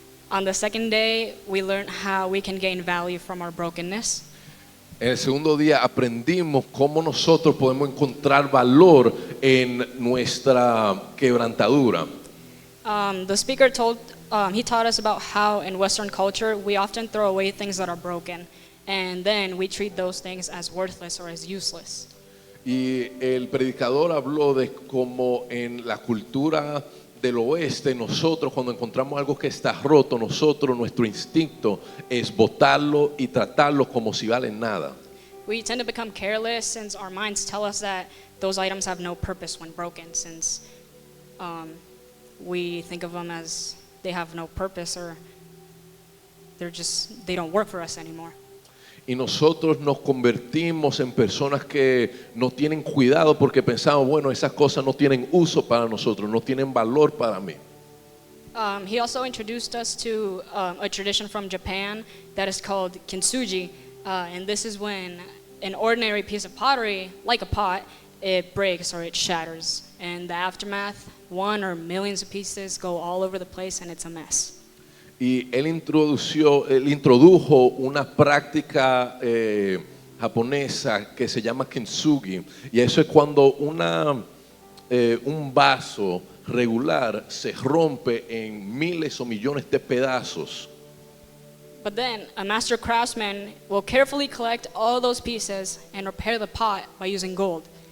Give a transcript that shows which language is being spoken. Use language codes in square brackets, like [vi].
[en] On the second day, we learned how we can gain value from our brokenness. [es] En el segundo día aprendimos cómo nosotros podemos encontrar valor en nuestra quebrantadura. [en] The speaker he taught us about how in Western culture we often throw away things that are broken, and then we treat those things as worthless or as useless. [es] Y el predicador habló de cómo en la cultura del oeste nosotros cuando encontramos algo que está roto, nuestro instinto es botarlo y tratarlo como si valen nada. [en] We tend to become careless since our minds tell us that those items have no purpose when broken, since we think of them as they have no purpose or they don't work for us anymore. [es] Y nosotros nos convertimos en personas que no tienen cuidado porque pensamos, bueno, esas cosas no tienen uso para nosotros, no tienen valor para mí. [en] He also introduced us to a tradition from Japan that is called kintsugi, and this is when an ordinary piece of pottery, like a pot, it breaks or it shatters. And the aftermath, one or millions of pieces go all over the place and it's a mess. [es] Y él introdujo una práctica japonesa que se llama kintsugi, y eso es cuando un vaso regular se rompe en miles o millones de pedazos. [en] But then a master craftsman will carefully collect all those pieces and repair the pot by using gold.